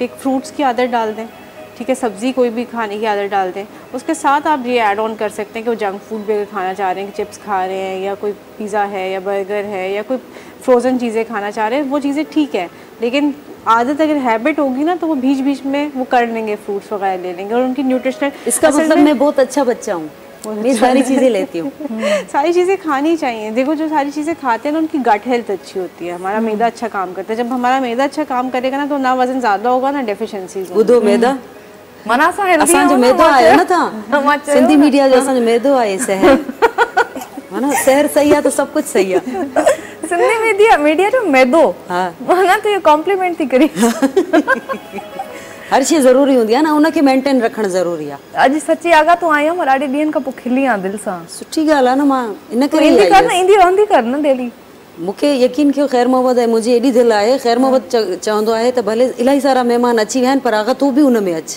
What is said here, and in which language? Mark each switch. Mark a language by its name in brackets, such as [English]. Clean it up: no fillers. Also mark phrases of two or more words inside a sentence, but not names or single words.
[Hindi] एक फ्रूट्स की आदत डाल दें, ठीक है, सब्ज़ी कोई भी खाने की आदत डाल दें, उसके साथ आप ये [English] add on [Hindi] कर सकते हैं कि वो [English] junk food [Hindi] भी अगर खाना चाह रहे हैं, कि चिप्स खा रहे हैं या कोई पिज़्ज़ा है या बर्गर है या कोई फ्रोज़न चीज़ें खाना चाह रहे हैं, वो चीज़ें ठीक है, लेकिन आदत अगर हैबिट होगी ना तो वो बीच बीच में वो कर लेंगे, फ्रूट्स वगैरह ले लेंगे और उनकी न्यूट्रिशनल, इसका मतलब मैं बहुत अच्छा बच्चा हूँ, मैं सारी चीज़ें लेती हूँ। सारी चीज़ें खानी चाहिए। देखो जो सारी चीज़ें खाते हैं ना उनकी [English] gut health [Hindi] अच्छी होती है, हमारा मैदा अच्छा काम करता है। जब हमारा मैदा अच्छा काम करेगा ना तो ना वजन ज़्यादा होगा ना डेफिशिएंसीज। [Sindhi] ॿुधो मैदा मना सा हेल्दी असांजो मैदो आयो न था सिंधी मीडिया जो असांजो मैदो आहे [Hindi] शहर है ना, [Sindhi] शहर सही आहे [Hindi] तो सब कुछ सही [Sindhi] आहे। सिंधी मीडिया जो मैदो हाँ मना [Hindi] तो ये [Sindhi] कॉम्प्लीमेंट थी करी। हर शइ ज़रूरी हूंदी आहे न, उनखे मेंटेन रखणु ज़रूरी आहे। अॼु सची आगा तूं आई आहीं, ॾाढे ॾींहंनि खां पोइ खिली आहियां दिलि सां। सुठी ॻाल्हि आहे न, मां इन करे ईंदी कर न, ईंदी रहंदी कर न डेली। मूंखे यकीन कयो ख़ैर मोहम्मद आहे, मुंहिंजी एॾी दिलि आहे, ख़ैर मोहम्मद चवंदो आहे त भले इलाही सारा महिमान अची विया आहिनि पर आगा तूं बि हुन में अचु।